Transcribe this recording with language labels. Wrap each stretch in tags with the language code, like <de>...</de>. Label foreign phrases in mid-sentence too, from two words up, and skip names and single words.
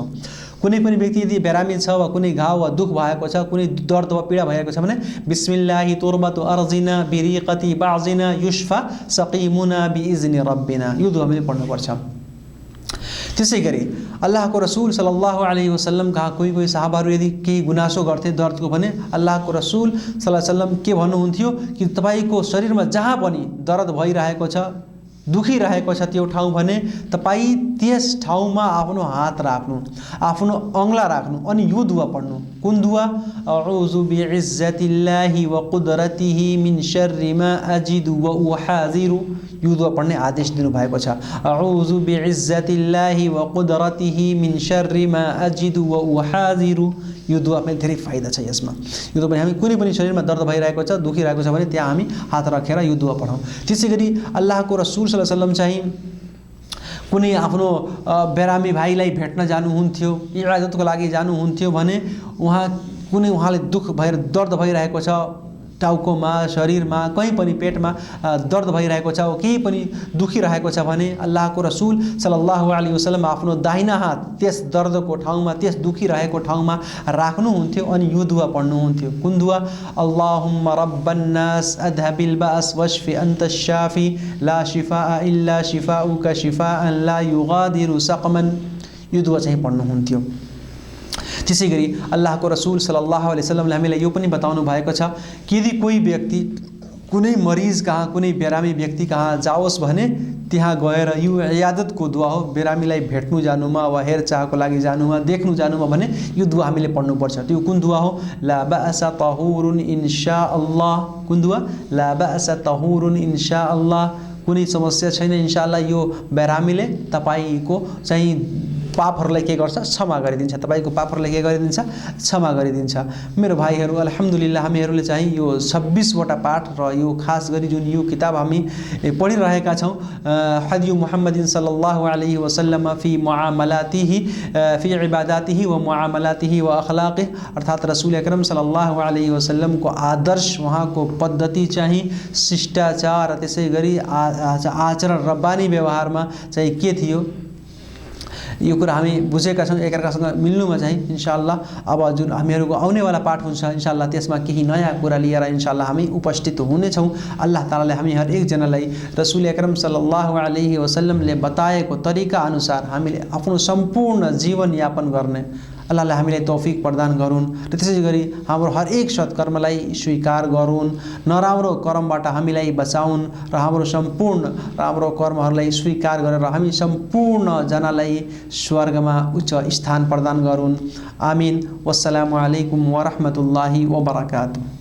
<ne>कुनै पनि व्यक्ति यदि बिरामी छ वा कुनै घाउ वा दुख भएको छ, कुनै दर्द वा पीडा भएको छ भने</ne> <ar>بسم الله تربة أرضنا بريقة بعضنا يشفى سقيمنا بإذن ربنا,</ar> <ne>यो दुआ हामीले पढ्नुपर्छ। त्यसैगरी अल्लाहको रसूल</ne> <ar>صلى الله عليه وسلم</ar> <ne>कहाँ कोही साहबाहरू यदि केही गुनासो गर्थे दर्दको भने अल्लाहको रसूल</ne> <ar>صلى الله عليه وسلم</ar> <ne>के भन्नुहुन्थ्यो कि तपाईको शरीरमा जहाँ पनि दर्द भइरहेको छ, दुखिरहेको छ त्यो ठाउँ भने तपाईँ त्यस ठाउँमा आफ्नो हात राख्नु, आफ्नो औँला राख्नु अनि यो दुआ पढ्नु। कुन दुआ?</ne> <ar>أعوذ بعزة الله و قدرته من شر ما أجد و أحاذر,</ar> <ne>यो दुआ पढ्ने आदेश दिनुभएको छ।</ne> <ar>أعوذ بعزة الله و قدرته من شر ما أجد و أحاذر,</ar> <ne>यो दुआमा धेरै फाइदा छ यसमा। यो दुआ हामी कुनै पनि शरीरमा दर्द भइरहेको छ, दुखिरहेको छ भने त्यहाँ हामी हात राखेर यो दुआ पढौँ। त्यसैगरी अल्लाहको रसूल</ne> <ar>صلى الله عليه وسلم</ar> <ne>चाहिँ कुनै आफ्नो बिरामी भाइलाई भेट्न जानुहुन्थ्यो, इबादतको लागि जानुहुन्थ्यो भने उहाँले दुख भएर दर्द भइरहेको छ, टाउकोमा, शरीरमा, कहीँ पनि पेटमा दर्द भइरहेको छ, केही पनि दुखिरहेको छ भने अल्लाहको रसूल</ne> <ar>صلى الله عليه وسلم</ar> <ne>आफ्नो दाहिना हात त्यस दर्दको ठाउँमा, त्यस दुखिरहेको ठाउँमा राख्नुहुन्थ्यो अनि यो दुआ पढ्नुहुन्थ्यो। कुन दुआ?</ne> <ar>اللهم رب الناس أذهب البأس واشف أنت الشافي لا شفاء إلا شفاؤك شفاء لا يغادر سقما,</ar> <ne>यो दुआ चाहिँ पढ्नुहुन्थ्यो। त्यसैगरी अल्लाहको रसूल</ne> <ar>صلى الله عليه وسلم</ar> <ne>हामीलाई यो पनि बताउनु भएको छ कि यदि कोही व्यक्ति कुनै मरिज कहाँ, कुनै बिरामी व्यक्ति कहाँ जाओस् भने त्यहाँ गएर यो इयादतको दुआ हो, बिरामीलाई भेट्नु जानुमा वा हेरचाहको लागि जानुमा, देख्नु जानुमा भने यो दुआ हामीले पढ्नुपर्छ। त्यो कुन दुआ हो?</ne> <ar>لا بأس طهور إن شاء الله.</ar> <ne>कुन दुआ?</ne> <ar>لا بأس طهور إن شاء الله,</ar> <ne>कुनै समस्या छैन</ne> <ar>إن شاء الله,</ar> <ne>यो बिरामीले तपाईको चाहिँ पापहरूलाई के गर्छ क्षमा गरिदिन्छ तपाईको पापहरूलाई के गरिदिन्छ क्षमा गरिदिन्छ मेरो भाइहरू</ne> <ar>الحمد لله</ar> <ne>हामीहरूले चाहिँ यो 26 वटा पाठ र यो खास गरी जुन यो किताब हामी पढिरहेका छौं हदी मुहम्मदिन</ne> <ar>صلى الله عليه وسلم</ar> <ne>फी मुआमलातिही फी इबादातिही व मुआमलातिही व अखलाकिही अर्थात रसूल अकरम</ne> <ar>صلى الله عليه وسلم</ar> <ne>को आदर्श वहाँको पद्धति चाहिँ शिष्टाचार त्यसैगरी आचरण रब्बानी व्यवहारमा चाहिँ के थियो यो कुरा हामी बुझेका छौं एकअर्कासँग मिल्नुमा चाहिँ</ne> <ar>إن شاء الله</ar> <ne>अब जुन हामीहरुको आउनेवाला पाठ हुन्छ</ne> <ar>إن شاء الله</ar> <ne>त्यसमा केही नयाँ कुरा लिएर</ne> <ar>إن شاء الله</ar> <ne>हामी उपस्थित हुने छौं अल्लाह ताआलाले हामी हर एक जनालाई रसूल अकरम</ne> <ar>صلى الله عليه وسلم</ar> <ne>बताएको तरिका अनुसार हामीले आफ्नो सम्पूर्ण जीवन यापन गर्ने अल्लाहले हामीलाई तौफिक प्रदान गरून् र त्यसैगरी हाम्रो हर एक सत्कर्मलाई स्वीकार गरून् नराम्रो कर्मबाट हामीलाई बचाउन् र हाम्रो सम्पूर्ण राम्रो कर्महरूलाई स्वीकार गरेर हामी सम्पूर्ण जनालाई स्वर्गमा उच्च स्थान प्रदान गरून्</ne> <ar>آمين والسلام عليكم ورحمة الله وبركاته.</ar>